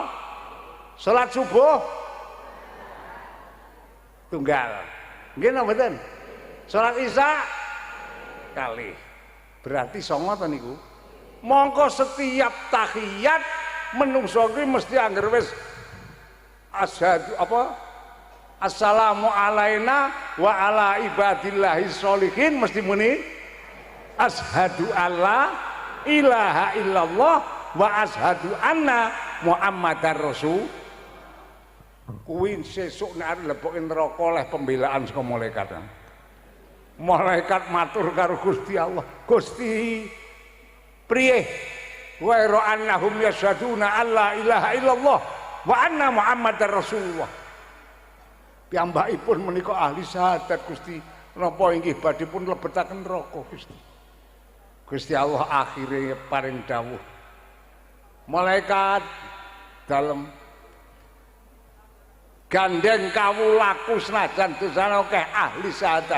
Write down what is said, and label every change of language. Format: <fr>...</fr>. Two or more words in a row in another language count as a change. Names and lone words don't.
<jv>Salat subuh tunggal. Nggih napa mboten? Salat isya kali. Berarti 9 to niku. Mongko setiap tahiyat menungso kuwi mesti angger wis asyhadu apa?</jv> <ar>السلام علينا وعلى عباد الله الصالحين</ar> <jv>mesti muni</jv> <ar>أشهد أن لا إله إلا الله وأشهد أن محمدا رسول.</ar> <jv>Kuwi sesuk nek arep leboke neraka oleh pembelaan saka malaikat. Malaikat matur karo Gusti Allah, Gusti priye</jv> <ar>وأنهم يشهدون أن لا إله إلا الله وأن محمدا رسول الله.</ar> <jv>Piyambakipun menika ahli syahadat Gusti, napa inggih badhe pun lebetaken neraka Gusti. Gusti Allah akhire paring dawuh. Malaikat dalem gandeng kawulaku senajan dosane akeh ahli syahadat.</jv>